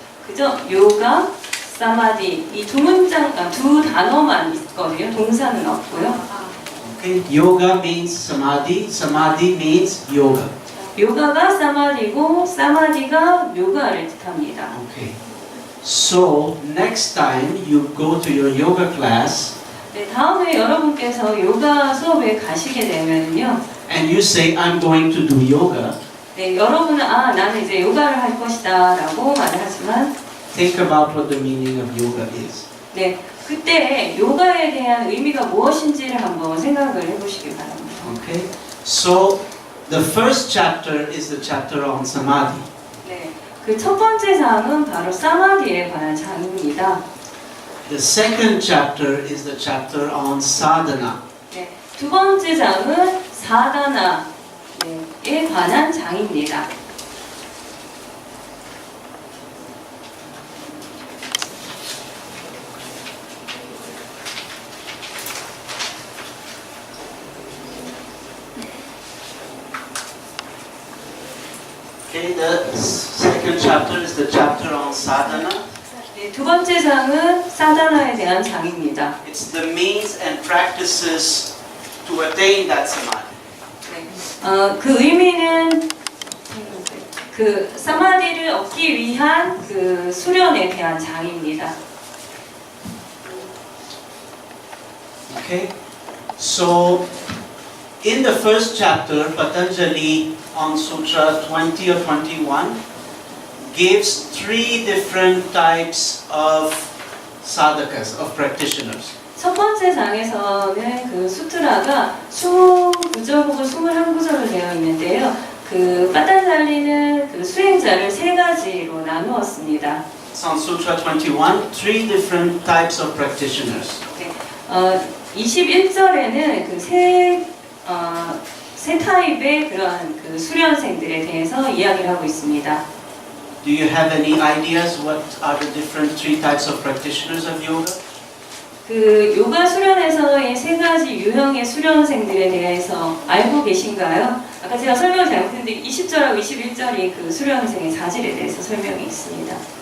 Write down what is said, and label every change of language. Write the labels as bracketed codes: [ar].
[ko] 그죠? 요가, 사마디 이 두 단어만 있거든요. 동사는 없고요. [en] Okay, yoga means samadhi, samadhi means yoga. [ko] 요가가 사마디고 사마디가 요가를 뜻합니다. [en] Okay. So next time you go to your yoga class [ko] 네, 다음에 여러분께서 요가 수업에 가시게 되면요. [en] and you say I'm going to do yoga, [ko] 네, 여러분은 나는 이제 요가를 할 것이다라고 말을 하지만 [en] think about what the meaning of yoga is. [ko] 네, 그때 요가에 대한 의미가 무엇인지를 한번 생각을 해보시기 바랍니다. [en] Okay. So the first chapter is the chapter on samadhi. [ko] 네, 그 첫 번째 장은 바로 사마디에 관한 장입니다. [en] The second chapter is the chapter on sadhana. [ko] 네, 두 번째 장은 사다나에 관한 장입니다. [en] Okay, the second chapter is the chapter on sadhana. [ko] 네, 두 번째 장은 사다나에 대한 장입니다. [en] It's the means and practices to attain that samadhi. [ko] 네, 그 의미는 그 사마디를 얻기 위한 그 수련에 대한 장입니다. [en] Okay, so in the first chapter, Patanjali on Sutra 20 or 21 gives 3 different types of sadhakas, of practitioners. [ko] 첫 번째 장에서는 그 수트라가 20구절 혹은 21구절로 되어 있는데요. 그 파탄잘리는 그 수행자를 3가지로 나누었습니다. [en] It's on Sutra 21, 3 different types of practitioners. [ko] 네, 21절에는 그 세 타입의 그러한 그 수련생들에 대해서 이야기를 하고 있습니다. [en] Do you have any ideas what are the different 3 types of practitioners of yoga? [ko] 그 요가 수련에서의 3가지 유형의 수련생들에 대해서 알고 계신가요? 아까 제가 설명을 잘못했는데 20절하고 21절이 그 수련생의 자질에 대해서 설명이 있습니다.